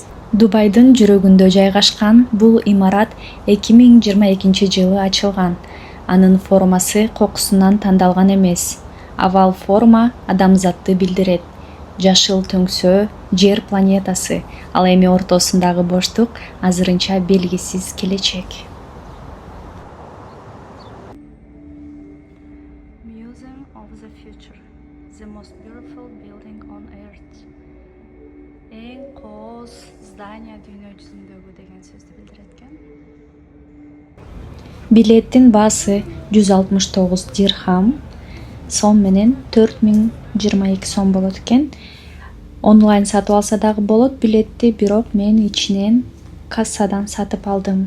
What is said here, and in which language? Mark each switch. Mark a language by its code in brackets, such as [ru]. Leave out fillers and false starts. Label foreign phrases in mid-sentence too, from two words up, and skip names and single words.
[ky] Дубайдын жүрөгүндө жайгашкан бул имарат 2022-жылы ачылган. Анын формасы кокусунан тандалган эмес. Овал форма адамзатты билдирет. Жашыл төңсөө жер планетасы, ал эми ортосундагы боштук азырынча белгисиз келечек. [en] Museum of the Future, the most beautiful building on earth. [ky] Эң кооз здание дүйнө жүзүндөгү деген сөздү билдирет экен. Билеттин баасы 169 дирхам, сом менен 4022 сом болот экен. Онлайн сатып алса дагы болот билетти, бирок мен ичинен кассадан сатып алдым.